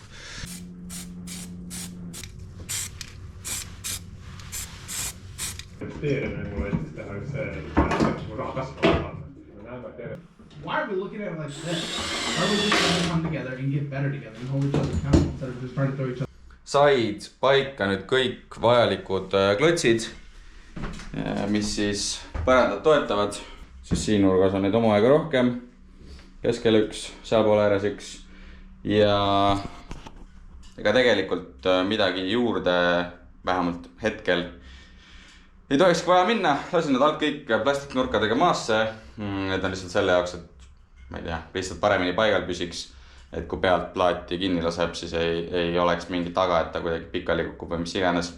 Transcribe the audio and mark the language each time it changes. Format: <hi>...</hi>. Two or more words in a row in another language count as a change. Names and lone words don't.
<en>Why are we looking at it like this? Why are we just trying to come together and get better together and hold each other accountable instead of just trying to throw each other?</en> <et>Said paika nüüd kõik vajalikud klotsid, mis siis põrandat toetavad, siis siin nurgas on neid omajagu rohkem, keskel üks, sealpool ääres üks ja ega tegelikult midagi juurde vähemalt hetkel ei tohikski vaja minna, lasin need alt kõik plastiknurkadega maasse, need on lihtsalt selle jaoks, et ma ei tea, lihtsalt paremini paigal püsiks, et kui pealt plaati kinni laseb, siis ei oleks mingi taga, et ta kuidagi pikali kukub või mis iganes.</et>